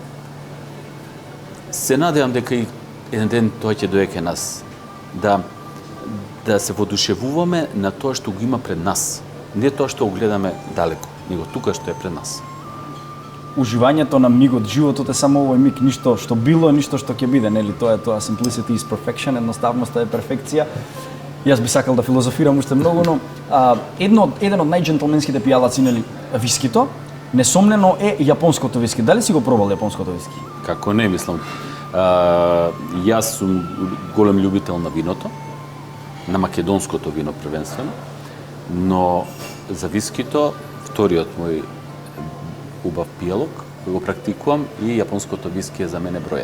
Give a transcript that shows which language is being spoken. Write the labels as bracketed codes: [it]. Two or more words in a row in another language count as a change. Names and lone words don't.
[mk] Се надевам дека и еден ден тоа ќе дојде кај нас. Да се воодушевуваме на тоа што го има пред нас. Не тоа што го гледаме далеко, него тука што е пред нас. Уживањето на мигот, животот е само овој миг, ништо што било, ништо што ќе биде, нели? Тоа е тоа [en] simplicity is perfection, [mk] едноставноста е перфекција. Јас би сакал да филозофирам уште многу, но еден од најџентлменските пијалаци, нели, вискито, несомнено е јапонското виски. Дали си го пробал јапонското виски? Како не, мислам. Јас сум голем љубител на виното, на македонското вино првенствено, но за вискито, вториот мој убав пијалок, кој го практикувам, и јапонското виски е за мене број 1.